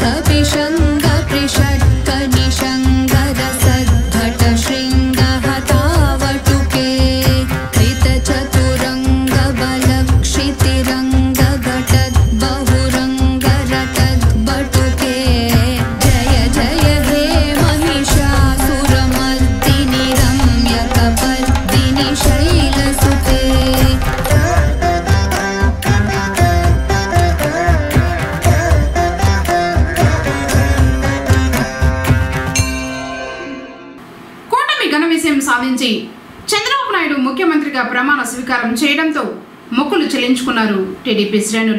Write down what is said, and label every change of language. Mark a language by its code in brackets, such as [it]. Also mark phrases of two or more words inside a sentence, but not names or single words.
[sa] विशङ्ग पृषट्क निशङ्गर सद्भट शृङ्ग हतावटुके कृत चतुरङ्ग बलक्षितिरङ्ग घटद् बहुरङ्ग रटद् बटुके जय जय हे महिषासुरमर्दिनि रम्यकपर्दिनि शैलसुते [te] కూటమి ఘన విజయం సాధించి చంద్రబాబు నాయుడు ముఖ్యమంత్రిగా ప్రమాణ స్వీకారం చేయడంతో మొక్కులు చెల్లించుకున్నారు టీడీపీ శ్రేణులు.